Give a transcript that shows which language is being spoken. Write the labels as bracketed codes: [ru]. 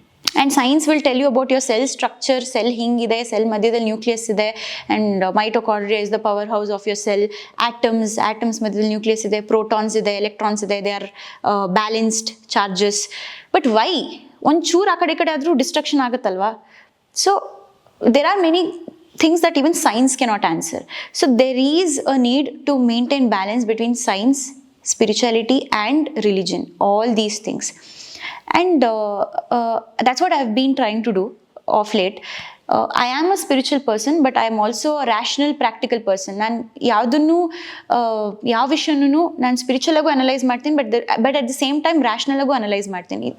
[en] and science will tell you about your cell structure, [kn] cell ಹಿಂಗಿದೆ, cell ಮಧ್ಯದಲ್ಲಿ nucleus ಇದೆ, [en] and mitochondria is the power house of your cell, [kn] atoms ಮಧ್ಯದಲ್ಲಿ nucleus ಇದೆ, protons ಇದೆ, electrons ಇದೆ, [en] They are balanced charges. [kn] But why ಒಂಚೂರು ಆ ಕಡೆ ಈ ಕಡೆ ಆದರೂ destruction ಆಗುತ್ತಲ್ವಾ? [en] So there are many things that even science cannot answer. So there is a need to maintain balance between science, spirituality and religion, all these things. And that's what I've been trying to do of late. I am a spiritual person, but I am also a rational, practical person. [kn] ನಾನು ಯಾವುದನ್ನು ಯಾವ ವಿಷಯನೂ ನಾನು spiritual ಆಗು analyse ಮಾಡ್ತೀನಿ, [en] but at the same time [kn] rational ಆಗು analyse ಮಾಡ್ತೀನಿ.